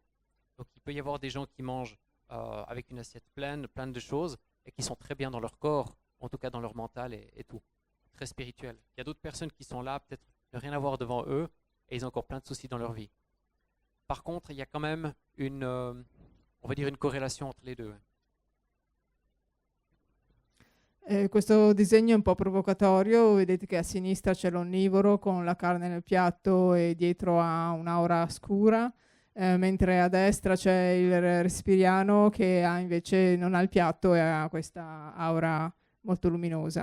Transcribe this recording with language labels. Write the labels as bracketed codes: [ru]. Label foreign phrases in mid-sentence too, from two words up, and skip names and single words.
[fr] Donc il peut y avoir des gens qui mangent avec une assiette pleine de choses et qui sont très bien dans leur corps, en tout cas dans leur mental et tout. Très spirituel. Il y a d'autres personnes qui sont là, peut-être ne rien avoir devant eux, et ils ont encore plein de soucis dans leur vie. Par contre, il y a quand même on va dire une corrélation entre les deux. [it] Questo disegno è un po' provocatorio, vedete che a sinistra c'è l'onnivoro con la carne nel piatto e dietro ha un'aura scura, mentre a destra c'è il respiriano che invece non ha il piatto e ha questa aura molto luminosa.